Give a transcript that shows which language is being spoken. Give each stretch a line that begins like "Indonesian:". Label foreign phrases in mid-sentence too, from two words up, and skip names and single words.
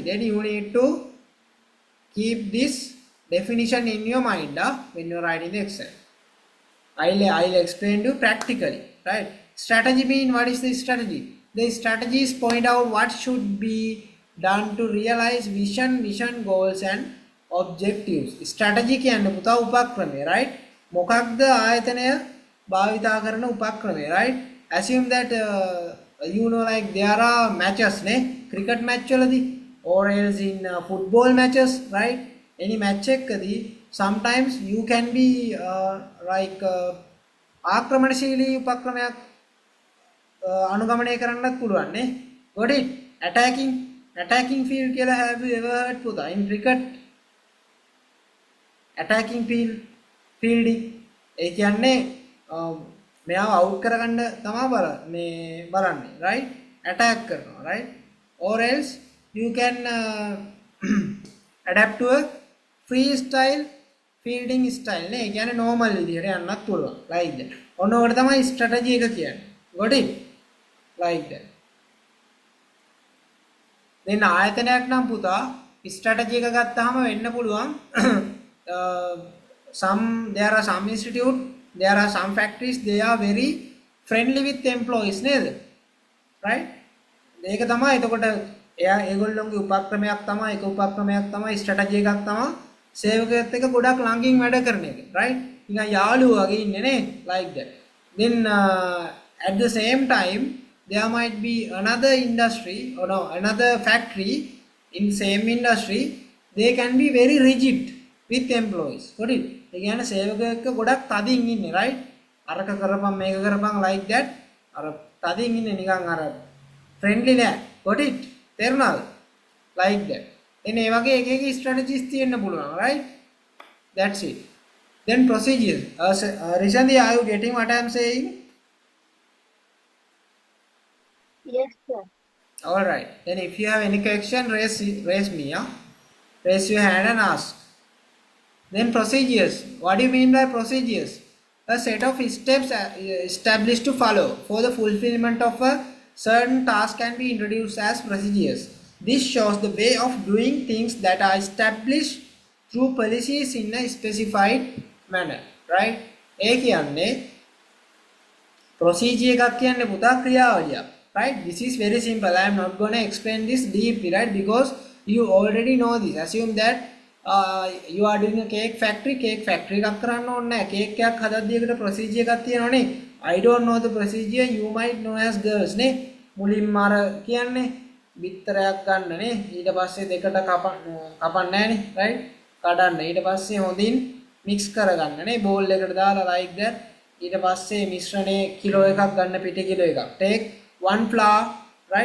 English: Then you need to keep this definition in your mind when you're writing the Excel. I'll explain to you practically, right? Strategy mean, what is the strategy? The strategies point out what should be done to realize mission goals and objectives.
Sinhala: Strategy කියන්නේ පුතා උපක්‍රමය, right? මොකක්ද ආයතනය භාවිතා කරන උපක්‍රමය,
English: right? Assume that you know, like there are matches, cricket match වලදී, or else in football matches, right? Any match එකකදී sometimes you can be like
Sinhala: ආක්‍රමණශීලී උපක්‍රමයක් අනුගමනය කරන්නත් පුළුවන් නේ.
English: Got it? Attacking field කියලා have you ever heard පුතා? In cricket attacking fielding
Sinhala: ඒ කියන්නේ මෙයාව අවුට් කරගන්න තමයි බලන්නේ, right? Attack කරනවා,
English: right? Or else you can adapt to a freestyle fielding style නේ.
Sinhala: ඒ කියන්නේ normal විදිහට යන්නත් පුළුවන්,
English: like that.
Sinhala: ඔන්න ඔකට තමයි strategy එක කියන්නේ.
English: Got it? Like that. Then
Sinhala: ආයතනයක් නම් පුතා strategy එක ගත්තාම වෙන්න පුළුවන්
English: there are some institute, there are some factories, they are very friendly with employees නේද? Right?
Sinhala: ඒක තමයි එතකොට ඒගොල්ලෝගේ උපක්‍රමයක් තමයි, ඒක උපක්‍රමයක් තමයි, ස්ට්‍රැටජි එකක් තමයි සේවකයෙක් එක්ක ගොඩක් ළඟින් වැඩ කරන එක, right? නිකන් යාළුවෝ වගේ ඉන්නේ නේ,
English: like that. Then at the same time there might be another industry or no, another factory in same industry, they can be very rigid with employees. Got it?
Sinhala: ඒ කියන්නේ සේවකයෙක් එක්ක ගොඩක් තදින් ඉන්නේ, right? අරක කරපම් මේක කරපම්,
English: like that.
Sinhala: අර තදින් ඉන්නේ නිකන් අර friendly නෑ.
English: Got it? තේරුණාද? Like that.
Sinhala: එනේ මේ වගේ එක strategies තියෙන්න පුළුවන්,
English: right? That's it. Then procedures. Rishandi, are you getting what I am saying? Yes, sir. All right. Then if you have any question, raise me, yeah? Raise your hand and ask. Then procedures. What do you mean by procedures? A set of steps established to follow for the fulfillment of a certain task can be introduced as procedures. This shows the way of doing things that are established through policies in a specified manner, right?
Sinhala: ඒ කියන්නේ procedure එකක් කියන්නේ පුතා ක්‍රියාවලියක්,
English: right? This is very simple. I am not going to explain this deeply, right? Because you already know this. Assume that you are doing a cake factory එකක්
Sinhala: කරන්න ඕනේ නැහැ. cake එකක් හදද්දී ඒකට procedure එකක් තියෙනවනේ.
English: I don't know the procedure, you might know as girls නේ.
Sinhala: මුලින්ම අර කියන්නේ බිත්තරයක් ගන්නනේ. ඊට පස්සේ දෙකට කපන්න නැහනේ, right? කඩන්න. ඊට පස්සේ හොඳින් mix කරගන්නනේ bowl එකට දාලා
English: like that.
Sinhala: ඊට පස්සේ මිශ්‍රණයේ කිලෝ එකක් ගන්න පිටි කිලෝ එකක්.
English: Take 1 flour, right?